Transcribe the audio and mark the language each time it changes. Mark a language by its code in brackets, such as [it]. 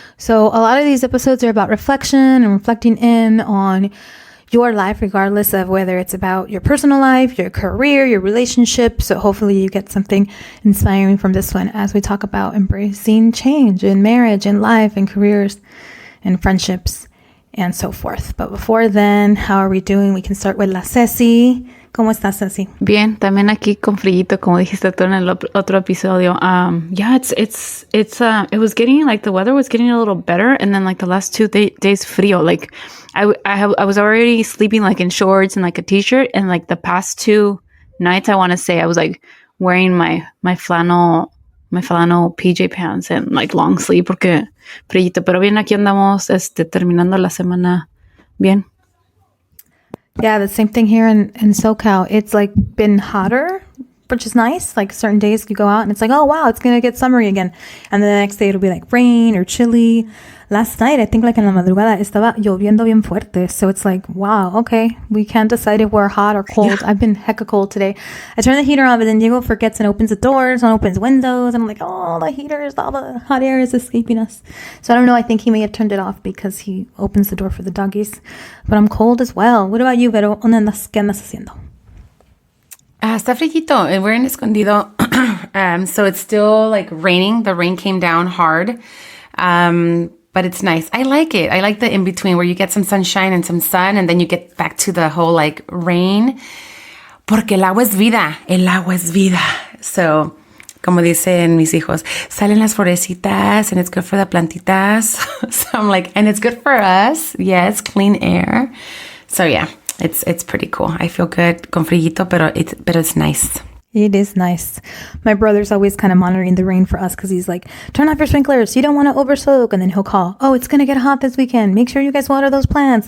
[en] So a lot of these episodes are about reflection and reflecting in on your life, regardless of whether it's about your personal life, your career, your relationship. So hopefully you get something inspiring from this one as we talk about embracing change in marriage and life and careers and friendships and so forth. But before then, how are we doing? We can start with La Ceci. [es] ¿Cómo estás, Ceci? Bien, también aquí con frillito, como dijiste tú en el otro episodio. [en] Yeah, it was getting, like, the weather was getting a little better, and then, like, the last 2 days [es] frío. [en] Like, I was already sleeping, like, in shorts and, like, a t-shirt, and, like, the past 2 nights, I want to say, I was, like, wearing my flannel PJ pants and, like, long sleeve, [es] porque frillito. Pero bien, aquí andamos, terminando la semana bien. [en] Yeah, the same thing here in SoCal. It's like been hotter, which is nice. Like certain days you go out and it's like, oh wow, it's going to get summery again. And then the next day it'll be like rain or chilly. Last night, I think like [es] en la madrugada, estaba lloviendo bien fuerte. [en] So it's like, wow, okay, we can't decide if we're hot or cold. Yeah. I've been hecka cold today. I turn the heater on, but then Diego forgets and opens the doors and opens windows. And I'm like, oh, the heaters, all the hot air is escaping us. So I don't know. I think he may have turned it off because he opens the door for the doggies. But I'm cold as well. What about you, Vero? [es] ¿Qué andas haciendo? Está frillito. [en] We're in Escondido. So it's still like raining. The rain came down hard. But it's nice. I like it. I like the in-between where you get some sunshine and some sun, and then you get back to the whole like rain. [es] Porque el agua es vida. El agua es vida. So, como dicen mis hijos, salen las florecitas [en] and it's good for the [es] plantitas. [en] So I'm like, and it's good for us. Yes, clean air. So yeah, it's pretty cool. I feel good [es] con frillito, pero [en] it's nice. It is nice. My brother's always kind of monitoring the rain for us because he's like, turn off your sprinklers. You don't want to over soak. And then he'll call, oh, it's going to get hot this weekend. Make sure you guys water those plants.